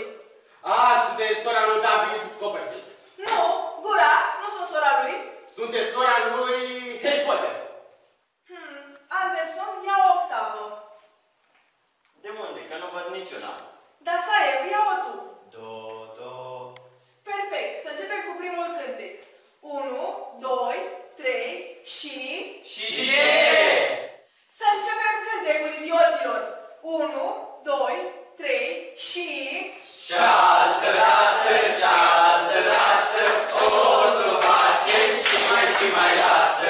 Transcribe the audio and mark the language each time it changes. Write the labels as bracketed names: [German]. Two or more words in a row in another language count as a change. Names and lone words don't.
[Romanian] Sunteți sora lui David Copperfield. Nu, Gura, nu sunt sora lui. Sunteți sora lui Harry Potter. Anderson, ia o octavă. De unde? Că nu văd niciuna. Dar Saev, ia-o tu. Do, do. Perfect, să începem cu primul cântec. 1, 2, 3 și... Și ce? Să începem cântecul, idioților. 1, 2, 3 și... Și-altă dată, și-altă dată, o să facem și mai dată.